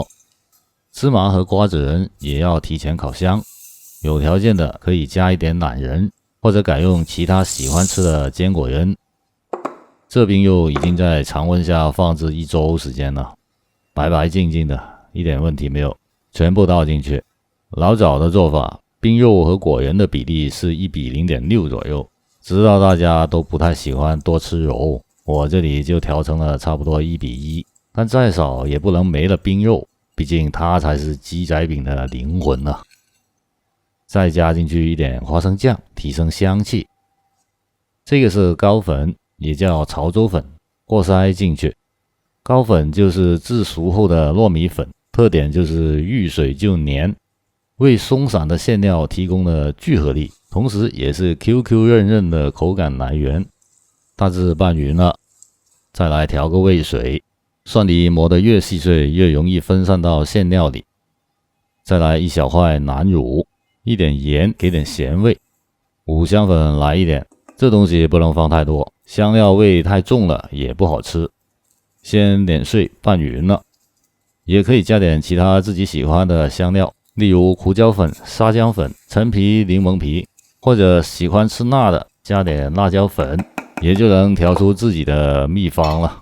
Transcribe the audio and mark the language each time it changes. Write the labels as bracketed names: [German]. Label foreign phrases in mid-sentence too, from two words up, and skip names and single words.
[Chinese] 芝麻和瓜子仁也要提前烤香，有條件的可以加一點欖仁，或者改用其他喜歡吃的堅果仁。這冰肉已經在常溫下放置1周時間了，白白淨淨的，一點問題沒有，全部倒進去。老早的做法，冰肉和果仁的比例是1:0.6左右，知道大家都不太喜歡多吃肉，我這裡就調成了差不多1:1，但再少也不能沒了冰肉，畢竟它才是雞仔餅的靈魂啊。再加進去一點花生醬，提升香氣。這個是糕粉，也叫潮州粉，和塞進去。糕粉就是制熟後的糯米粉，特點就是遇水就黏，為鬆散的餡料提供了聚合力，同時也是 QQ 韌韌的口感來源。大致拌勻了，再來調個味水，蒜泥磨得越細碎越容易分散到餡料裡。再來1小塊南乳，一點鹽給點鹹味，五香粉來一點，這東西不能放太多，香料味太重了也不好吃。先碾碎拌勻了，也可以加點其他自己喜歡的香料，例如胡椒粉、沙薑粉、陳皮、檸檬皮，或者喜歡吃辣的加點辣椒粉，也就能調出自己的秘方了。